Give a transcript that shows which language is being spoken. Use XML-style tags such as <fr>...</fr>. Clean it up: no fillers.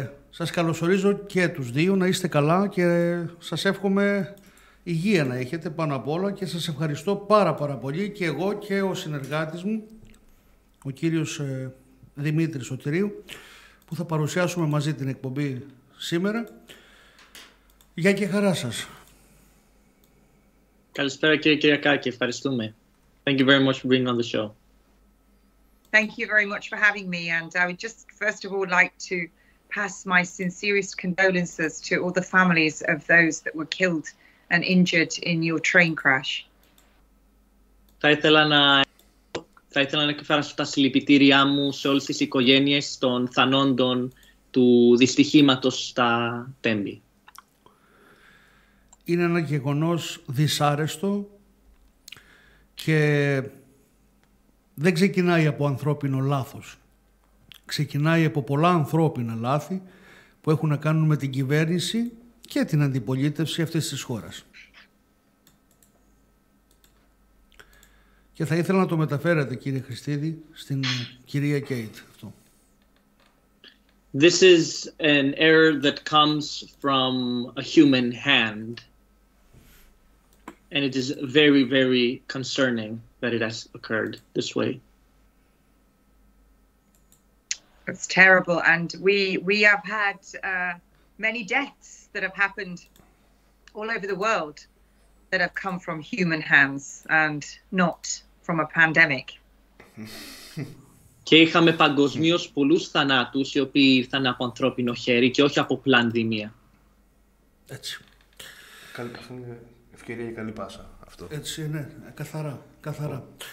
<el>Σας καλωσορίζω και τους δύο, να είστε καλά και σας εύχομαι υγεία να έχετε πάνω απ' όλα και σας ευχαριστώ πάρα πολύ και εγώ και ο συνεργάτης μου, ο κύριος Δημήτρης Σωτηρίου, που θα παρουσιάσουμε μαζί την εκπομπή σήμερα. Γεια και χαρά σας. Καλησπέρα κύριε Κυριακάκη, ευχαριστούμε.</el> <en>Thank you very much for being on the show. Thank you very much for having me, and I would just first of all like to pass my sincerest condolences to all the families of those that were killed and injured in your train crash.</en> <el>Θα ήθελα να εκφράσω τα συλληπιτήριά μου σε όλες τις οικογένειες των θανόντων του δυστυχήματος στα Τέμπη. Είναι ένα γεγονός δυσάρεστο και δεν ξεκινάει από ανθρώπινο λάθος. Ξεκινάει από πολλά ανθρώπινα λάθη που έχουν να κάνουν με την κυβέρνηση και την αντιπολίτευση αυτής της χώρας. Και θα ήθελα να το μεταφέρετε, κύριε Χριστίδη, στην κυρία Κέιτ.</el> <en>This is an error that comes from a human hand. And it is very, very concerning that it has occurred this way. It's terrible. And we have had many deaths that have happened all over the world that have come from human hands and not from a pandemic.</en> <el>Και είχαμε παγκοσμίως πολλούς θανάτους οι οποίοι ήρθαν από ανθρώπινο χέρι και όχι από πανδημία. Έτσι. Αυτό είναι ευκαιρία για καλή πάσα αυτό. Έτσι είναι, καθαρά.</el>